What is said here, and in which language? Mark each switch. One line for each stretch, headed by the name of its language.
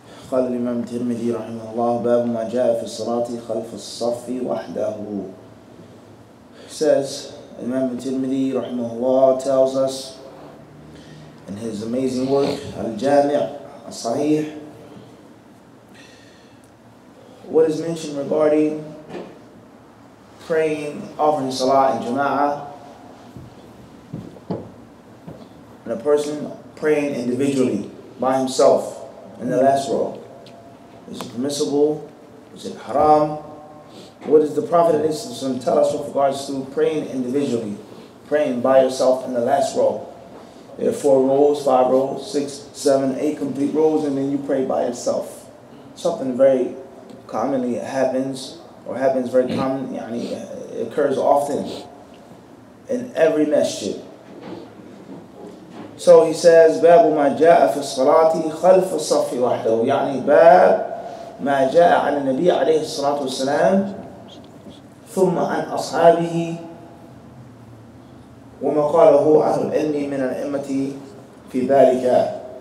Arabic: قال الإمام الترمذي رحمه الله باب ما جاء في الصلاة خلف الصف وحده.
English: He says, Imam al-Tirmidhi rahimahullah tells us in his amazing work al-Jami' al-Sahih what is mentioned regarding praying, offering salah in jama'ah, and a person praying individually by himself in the last row. Is it permissible? Is it haram? What does the Prophet ﷺ tell us with regards to praying individually, praying by yourself in the last row? There are 4 rows, 5 rows, 6, 7, 8 complete rows, and then you pray by yourself. Something very commonly happens, or happens very common, it occurs often in every masjid. So he says,
Arabic: باب ما جاء في الصلاة خلف الصف وحده. يعني باب ما جاء عن النبي عليه الصلاة والسلام ثم عن أصحابه وما قاله أهل العلم من الأئمة في ذلك.